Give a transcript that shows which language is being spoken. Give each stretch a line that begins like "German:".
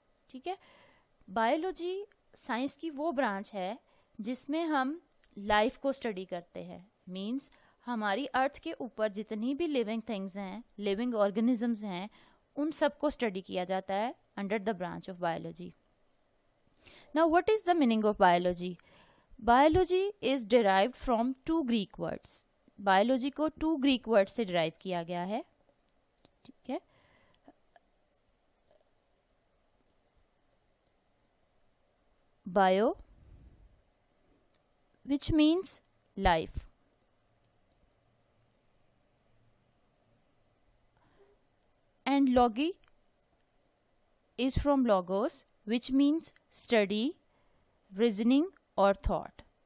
Urdu: ٹھیک ہے, biology science کی وہ برانچ ہے جس میں ہم لائف کو اسٹڈی کرتے ہیں. مینس ہماری ارتھ کے اوپر جتنی بھی لیونگ تھنگز ہیں, لیونگ آرگنزمز ہیں, ان سب کو اسٹڈی کیا جاتا ہے
English: Under the branch of biology. Now what is the meaning of biology? Biology is derived from two Greek words.
Urdu: Biology کو
English: two Greek words
Urdu: سے derive کیا گیا ہے. ٹھیک ہے,
English: bio which means life and logi is from logos which means study, reasoning or thought.